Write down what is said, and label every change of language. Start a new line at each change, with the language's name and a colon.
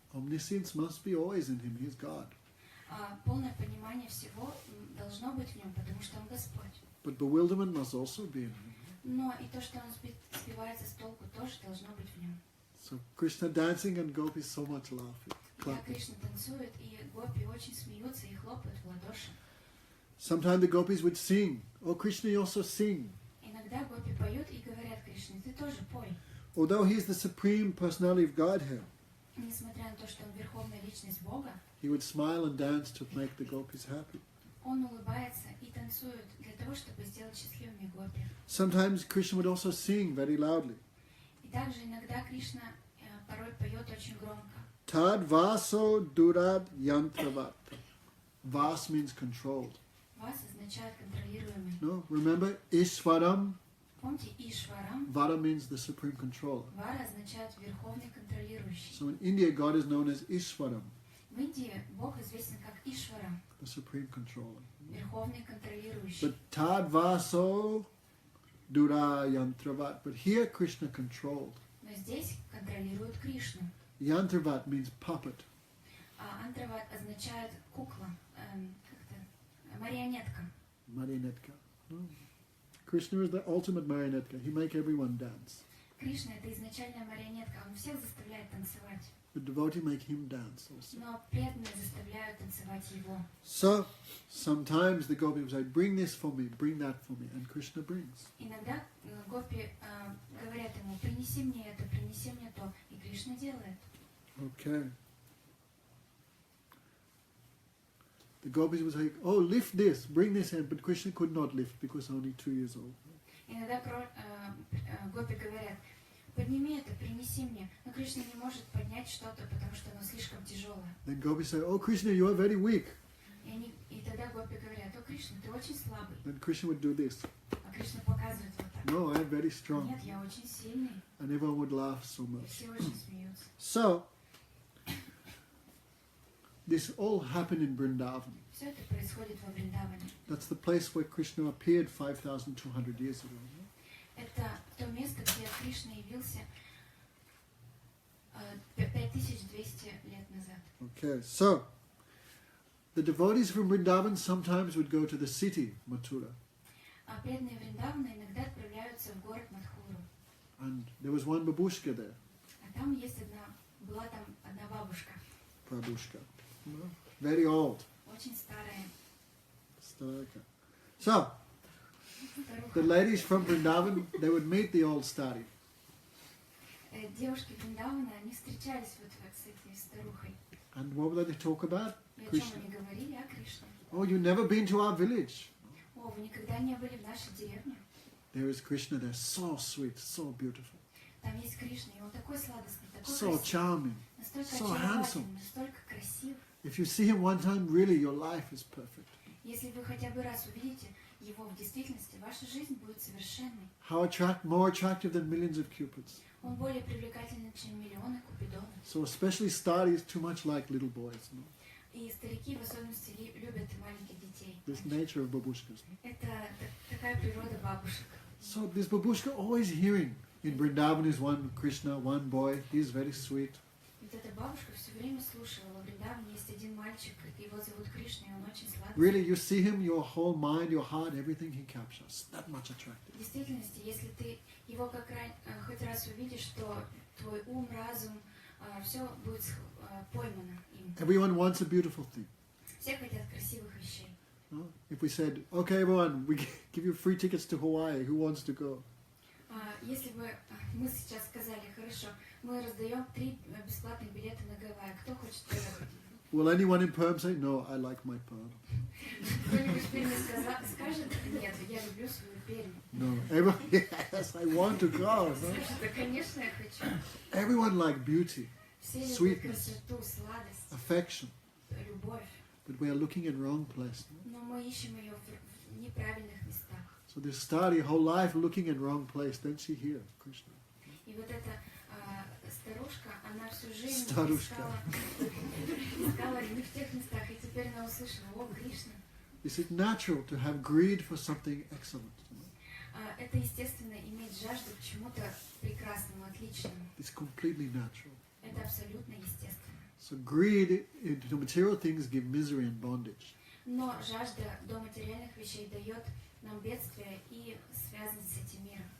English: Omniscience must be always in him. He's God.
Russian: Полное понимание всего должно быть в нем, потому что он Господь.
English: But bewilderment must also be in him.
Russian: Но и то, что он сбивается с толку, тоже должно быть в нем.
English: So Krishna dancing and gopis so much laughing,
Russian: Когда
English: clapping.
Russian: Кришна танцует, и гопи очень смеются и хлопают в ладоши.
English: Sometimes the gopis would sing. Oh, Krishna, you also sing.
Russian: Иногда гопи поют и говорят Кришне, ты тоже пой.
English: Although he's the supreme personality of Godhead,
Russian: Несмотря на то, что он верховная личность Бога,
English: he would smile and dance to make the gopis happy.
Russian: он улыбается и танцует для того, чтобы сделать счастливыми гопи.
English: Sometimes Krishna would also sing very loudly.
Russian: И также иногда Кришна порой поет очень громко.
Sanskrit: Tad vaso durad yantravat.
English: Vas means controlled.
Russian: Вас означает контролируемый.
English: No, remember Ishvaram.
Russian: Помните, Ишварам,
English: Vara means the supreme controller.
Russian: Вара означает верховный контролирующий.
English: So in India, God is known as Ishvaram,
Russian: В Индии Бог известен как Ишварам,
English: the supreme controller.
Russian: верховный контролирующий.
English: But
Sanskrit: Tad vaso dura yantravat.
English: But here Krishna controlled.
Russian: Но здесь контролирует Кришну.
English: Yantravat means puppet.
Russian: А антрават означает кукла, как-то марионетка.
English: Marionetka. No. Krishna is the ultimate marionetka. He makes everyone dance.
Russian: Кришна это изначальная марионетка, он всех заставляет танцевать.
English: The devotee make him dance also.
Russian: Но преданные заставляют танцевать его.
English: So sometimes the gopi will say, "Bring this for me, bring that for me," and Krishna brings.
Russian: Иногда гопи говорят ему, принеси мне это, принеси мне то, и Кришна делает.
English: Okay. The gopis would say, "Oh, lift this, bring this in," but Krishna could not lift because only 2 years old.
Russian: Иногда гопи говорят, подними это, принеси мне. Но Кришна не может поднять что-то, потому что оно слишком тяжелое.
English: Then gopis say, "Oh, Krishna, you are very weak."
Russian: И тогда гопи говорят, о, Кришна, ты очень слабый.
English: Then Krishna would do this.
Russian: А Кришна показывает вот так.
English: No, I am very strong.
Russian: Нет, я очень сильный.
English: And everyone would laugh so
Russian: И
English: much.
Russian: все очень смеются.
English: So, this all happened in Vrindavan.
Russian: Все это происходит во Вриндаване.
English: That's the place where Krishna appeared 5,200 years ago.
Russian: Это то место, где Кришна явился 5200 лет назад.
English: Okay, so the devotees from Vrindavan sometimes would go to the city, Mathura.
Russian: А преданные Вриндавана иногда отправляются в город Мадхуру.
English: And there was one babushka there,
Russian: А там есть была там одна бабушка,
English: Prabhushka. Very old.
Russian: очень старая
English: Staraka. So, the
Russian: старуха.
English: ladies from Vrindavan, they would meet the old stari.
Russian: Девушки Вриндавана, они встречались вот с этой старухой.
English: And what would they talk about?
Russian: И о чем
English: Krishna.
Russian: они говорили? О Кришне.
English: Oh, you've never been to our village.
Russian: О, вы никогда не были в нашей деревне?
English: There is Krishna there, so sweet, so beautiful,
Russian: Там есть Кришна, и он такой сладостный, такой
English: so
Russian: красивый,
English: charming.
Russian: настолько
English: so handsome.
Russian: очаровательный, настолько красив.
English: If you see him one time, really your life is perfect.
Russian: Если вы хотя бы раз увидите его в действительности, ваша жизнь будет совершенной.
English: How more attractive than millions of cupids.
Russian: Он более привлекательный, чем миллионы купидонов.
English: So especially staris too much like little boys. No?
Russian: И старики в особенности любят маленьких детей.
English: This nature of babushkas. No?
Russian: Это такая природа бабушек.
English: So this babushka always hearing. In Vrindavan is one Krishna, one boy. He's very sweet.
Russian: Вот эта бабушка все время слушала. Во Вриндаване есть один мальчик, его зовут Кришна, и он очень сладкий.
English: Really, you see him, your whole mind, your heart, everything he captures. That much attractive.
Russian: В действительности, если ты его хоть раз увидишь, то твой ум, разум, все будет поймано им.
English: Everyone wants a beautiful thing.
Russian: Все хотят красивых вещей.
English: No? If we said, okay, everyone, we give you free tickets to Hawaii, who wants to go?
Russian: Если бы мы сейчас сказали, хорошо, мы раздаем 3 бесплатных билета на Гавайи, кто хочет поехать?
English: Will anyone in Perm say, no, I like my Perm?
Russian: Кто-нибудь в Перми скажет, нет, я люблю свою Пермь.
English: No, everyone, yes, I want to go. No?
Russian: Скажет, да, конечно, я хочу.
English: Everyone like beauty,
Russian: Все любят
English: sweetness,
Russian: красоту, сладость,
English: affection,
Russian: любовь.
English: but we are looking in wrong place. No?
Russian: Но мы ищем ее в неправильных местах.
English: So this study, whole life looking in wrong place, then she hear Krishna.
Russian: И вот эта старушка, она всю жизнь Старушка. искала не в тех местах, и теперь она услышала, о, Кришна.
English: Is it natural to have greed for something excellent? You know?
Russian: Это естественно иметь жажду к чему-то прекрасному, отличному.
English: It's completely natural.
Russian: Это абсолютно естественно.
English: So greed into material things give misery and bondage.
Russian: Но жажда до материальных вещей дает нам бедствие и связан с этим миром.